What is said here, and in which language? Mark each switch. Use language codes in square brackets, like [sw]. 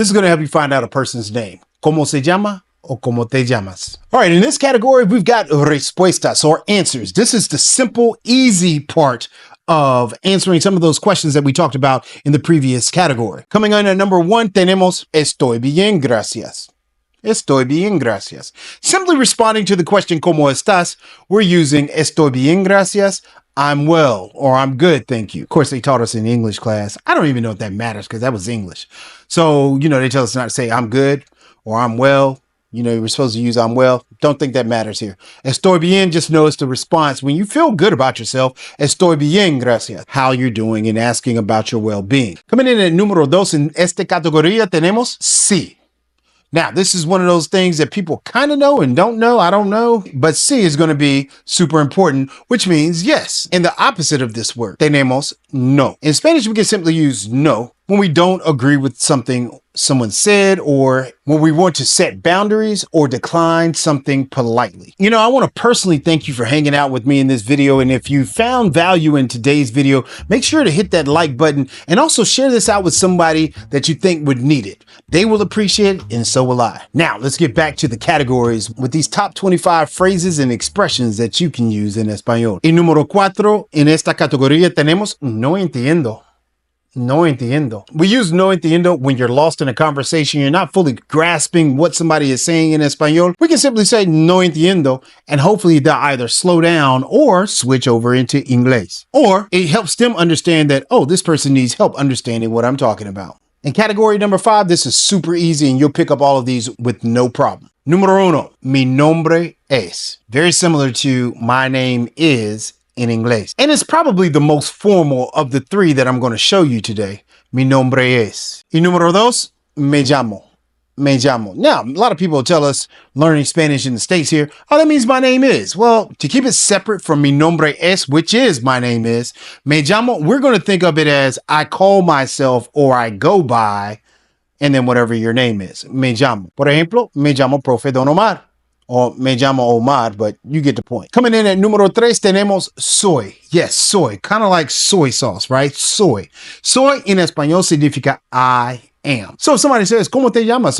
[en] This is going to help you find out a person's name. [es] ¿Cómo se llama? O como te llamas. [en] All right, in this category, we've got respuestas or answers. This is the simple, easy part of answering some of those questions that we talked about in the previous category. Coming on at number 1, [es] tenemos estoy bien, gracias. Estoy bien, gracias. [en] Simply responding to the question, ¿cómo estás? We're using [es] estoy bien, gracias. [en] I'm well, or I'm good, thank you. Of course, they taught us in English class. I don't even know if that matters because that was English. So, they tell us not to say I'm good or I'm well. We're supposed to use I'm well. Don't think that matters here. Estoy bien, just know it's the response. When you feel good about yourself, [es] estoy bien, gracias. [en] How you're doing and asking about your well-being. Coming in at [es] número 2, en esta categoría tenemos sí. [en] Now, this is one of those things that people kind of know and don't know. I don't know. But sí is going to be super important, which means yes. And the opposite of this word, [es] tenemos no. [en] In Spanish, we can simply use no when we don't agree with something someone said, or when we want to set boundaries or decline something politely. I want to personally thank you for hanging out with me in this video. And if you found value in today's video, make sure to hit that like button and also share this out with somebody that you think would need it. They will appreciate it, and so will I. Now, let's get back to the categories with these top 25 phrases and expressions that you can use in Español. [es] Y número 4, en esta categoría tenemos no entiendo. No entiendo. [en] We use no entiendo when you're lost in a conversation, you're not fully grasping what somebody is saying in Espanol. We can simply say no entiendo, and hopefully they'll either slow down or switch over into Inglés. Or it helps them understand that, oh, this person needs help understanding what I'm talking about. In category number 5, this is super easy and you'll pick up all of these with no problem. Número 1, [es] mi nombre es. [en] Very similar to my name is in English. And it's probably the most formal of the 3 that I'm going to show you today. [es] Mi nombre es. Y número 2, me llamo. Me llamo. [en] Now, a lot of people tell us learning Spanish in the States here, oh, that means my name is. Well, to keep it separate from mi nombre es, which is my name is, me llamo, we're going to think of it as I call myself or I go by, and then whatever your name is. [es] Me llamo. Por ejemplo, me llamo Profe Don Omar. [en] Or [es] me llamo Omar, [en] but you get the point. Coming in at número 3, [es] tenemos soy. [en] Yes, soy. Kind of like soy sauce, right? Soy. [es] Soy en español significa [en] I am. So if somebody says, [es] ¿Cómo te llamas?